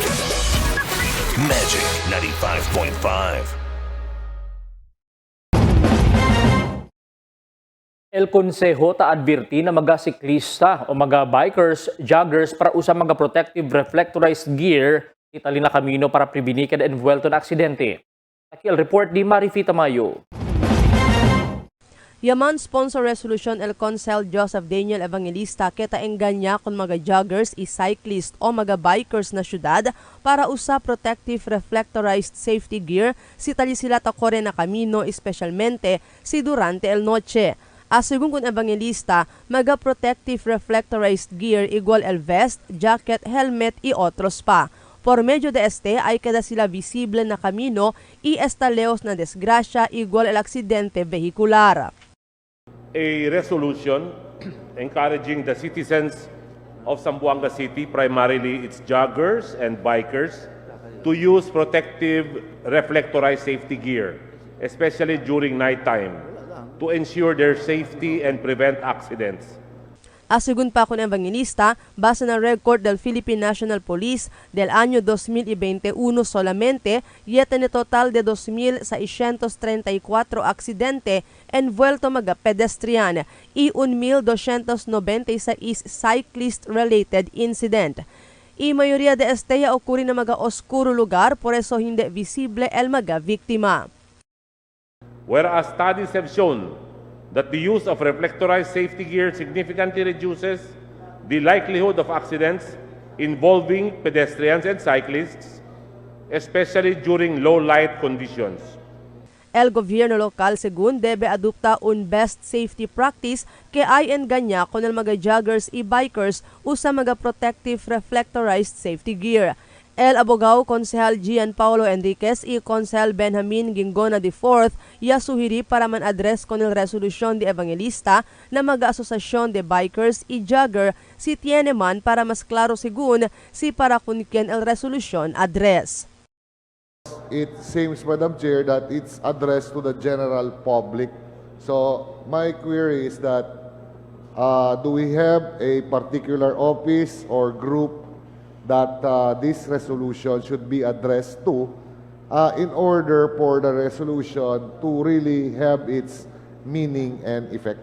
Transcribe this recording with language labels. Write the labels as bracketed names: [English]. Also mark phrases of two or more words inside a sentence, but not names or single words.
[English] Magic 95.5. [Chavacano] El Consejo ta advirti na mga siklista o mga bikers, joggers para usa mga [English] protective reflectorized gear [Chavacano] itali na kamino para prevenir kada envuelto na aksidente. Aquí el report di Marifita Mayo. Yaman [English] sponsor resolution [Chavacano] el Consel Joseph Daniel Evangelista kita engganya kung mga joggers, cyclist o mga bikers na syudad para usa [English] protective reflectorized safety gear [Chavacano] si tali sila ta kore na kamino espesyalmente si durante el noche. Asigung kun Evangelista, mga [English] protective reflectorized gear [Chavacano] igual el vest, jacket, helmet y otros pa. Por medio de este ay kada sila visible na kamino y estaleos na desgrasya igual el aksidente vehicular. [English] A resolution encouraging the citizens of Zamboanga City, primarily its joggers and bikers, to use protective reflectorized safety gear, especially during nighttime, to ensure their safety and prevent accidents. [Chavacano] Asigun pa kun Evangelista, base na record del Philippine National Police del año 2021 solamente, yete ni total de 2,634 aksidente envuelto mga pedestrian y 1,296 [English] cyclist-related incident. [Chavacano] Y mayoría de esteya okuri na mga oskuro lugar, por eso hindi visible el mga biktima. [English] Whereas studies have shown that the use of reflectorized safety gear significantly reduces the likelihood of accidents involving pedestrians and cyclists, especially during low light conditions. [Chavacano] El gobierno lokal según debe adopta un [English] best safety practice [Chavacano] que ay enganya con el mga joggers y bikers usa mga [English] protective reflectorized safety gear. [Chavacano] El abogado Konsehal Gian Paulo Enriquez y Konsehal Benjamin Gingona IV ya suhiri para man-address con el resolusyon de Evangelista na mga asosasyon de bikers y jogger si tiene man para mas klaro según si para kunken el resolusyon address. [English] It seems, Madam Chair, that it's addressed to the general public. So my query is that do we have a particular office or group that this resolution should be addressed to in order for the resolution to really have its meaning and effect?